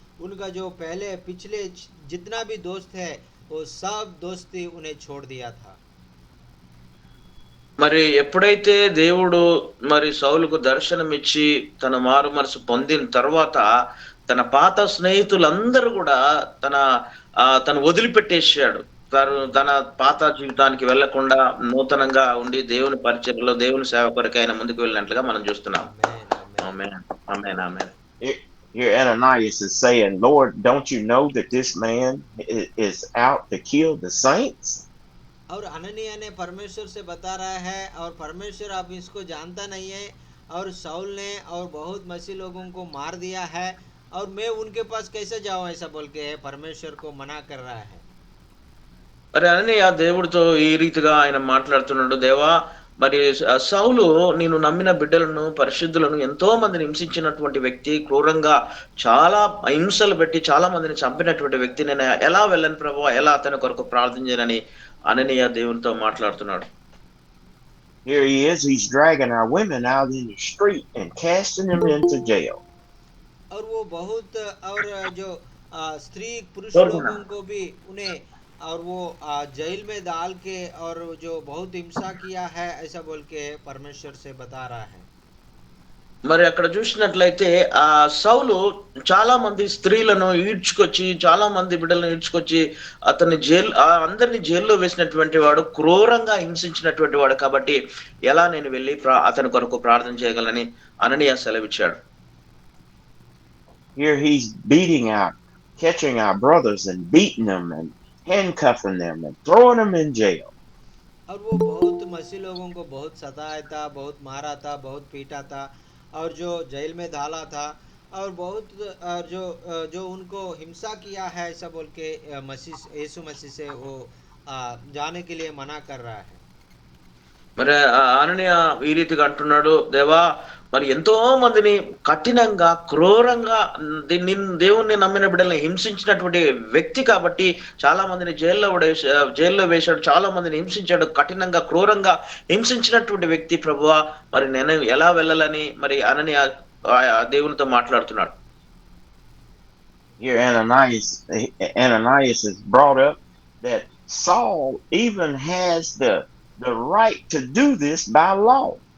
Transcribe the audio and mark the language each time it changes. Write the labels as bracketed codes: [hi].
[hi] उनका जो पहले पिछले जितना भी दोस्त है, वो सब दोस्ती उन्हें छोड़ दिया था। [te] మరి ఎప్పుడైతే దేవుడు మరి సౌలుకు దర్శనమిచ్చి తన మారు మనసు పొందిన తర్వాత తన పాత స్నేహితులందరూ కూడా తను వదిలిపెట్టేసాడు. తన పాత జీవితానికి వెళ్లకుండా నూతనంగా ఉండి దేవుని పరిచర్యలో, దేవుని సేవ కొరకు ఆయన ముందుకు వెళ్ళినట్లుగా మనం చూస్తున్నాం. ఆమేన్, ఆమేన్, ఆమేన్. [en] Here Ananias is saying, Lord, don't you know that this man is out to kill the saints? [hi] और अननिया ने परमेश्वर से बता रहा है, और परमेश्वर आप इसको जानता नहीं है, और साउल ने और बहुत मसीह लोगों को मार दिया है, और मैं उनके पास कैसे जाऊं, ऐसा बोल के परमेश्वर को मना कर रहा है। [te] మరి అననీయ దేవుడితో ఈ రీతిగా ఆయన మాట్లాడుతున్నాడు, దేవా మరి సౌలు నేను నమ్మిన బిడ్డలను, పరిశుద్ధులను ఎంతో మందిని హింసించినటువంటి వ్యక్తి, క్రూరంగా చాలా హింసలు పెట్టి చాలా మందిని చంపినటువంటి వ్యక్తి, నేను ఎలా వెళ్ళను ప్రభువా, ఎలా అతని కొరకు ప్రార్థన చేయనని అననీయ దేవునితో మాట్లాడుతున్నాడు. [en] Here he is, he's dragging our women out in the street and casting them into jail. [hi] और वो बहुत और जो स्त्री पुरुष लोगों को भी उन्हें और वो जेल में डाल के और जो बहुत हिंसा किया है, ऐसा बोल के परमेश्वर से बता रहा है। [te] మరి అక్కడ చూసినట్లయితే సౌలు చాలా మంది స్త్రీలను ఈడ్చుకొచ్చి, చాలా మంది బిడ్డలను ఈడ్చుకొచ్చి అతన్ని అందరినీ జైల్లో వేసినటువంటి వాడు, క్రూరంగా హింసించినటువంటి వాడు. కాబట్టి ఎలా నేను వెళ్ళి అతని కొరకు ప్రార్థన చేయగలని అననీయ సెలవిచ్చాడు. [en] Here he's catching our brothers and beating them and handcuffing them and throwing them in jail. [hi] और वो बहुत मसीह लोगों को बहुत सताया था, बहुत मारा था, बहुत पीटा था, और जो जेल में डाला था, और बहुत जो उनको हिंसा किया है ऐसा बोल के मसीह यीशु मसीह से वो जाने के लिए मना कर रहा है। [te] మరి అననీయ ఈ రీతిగా అంటున్నాడు, దేవా మరి ఎంతో మందిని కఠినంగా క్రూరంగా దేవుణ్ణి నమ్మిన బిడ్డల్ని హింసించినటువంటి వ్యక్తి కాబట్టి చాలా మందిని జైల్లో వేశాడు, చాలా మందిని హింసించాడు, కఠినంగా క్రూరంగా హింసించినటువంటి వ్యక్తి ప్రభువా, మరి నేను ఎలా వెళ్ళాలని మరి అననీయ దేవునితో మాట్లాడుతున్నాడు. [en] Here Ananias is brought up that Saul even has the right to do this by law.